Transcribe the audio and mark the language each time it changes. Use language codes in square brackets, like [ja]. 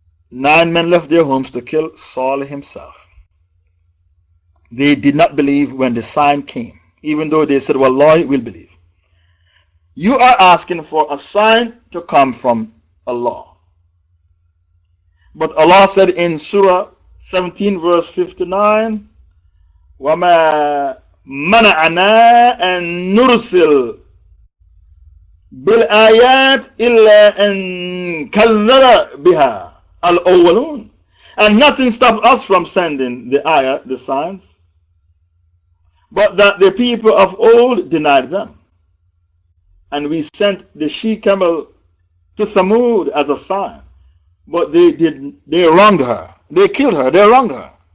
[en] 9 men left their homes to kill Saleh himself. They did not believe when the sign came, even though they said, wallahi, we'll believe. You are asking for a sign to come from Allah. But Allah said in Surah 17 verse 59, [ar] وَمَا مَنَعَنَا أَن نُرْسِلْ بِالْآيَاتِ إِلَّا أَن كَذَّبَ بِهَا الْأَوَّلُونَ. [en] And nothing stopped us from sending the ayah, the signs, but that the people of old denied them. And we sent the she-camel to Thamud as a sign. But they wronged her. They killed her. They wronged her.